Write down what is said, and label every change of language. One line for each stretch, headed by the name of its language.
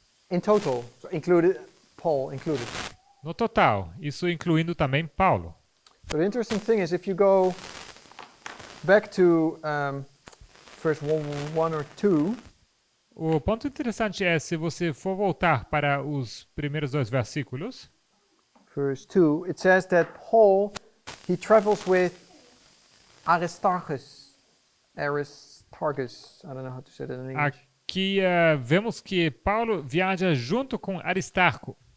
English: In total, so included Paul included.
Portuguese: No total, isso incluindo também Paulo.
English: So the interesting thing is, if you go back to verse 1 or 2,
Portuguese: O ponto interessante é, se você for voltar para os primeiros dois versículos,
English: verse 2, it says that Paul, he travels with Aristarchus. Aristarchus, I don't know how to say that in English.
Portuguese: aqui vemos que Paulo viaja junto com Aristarco.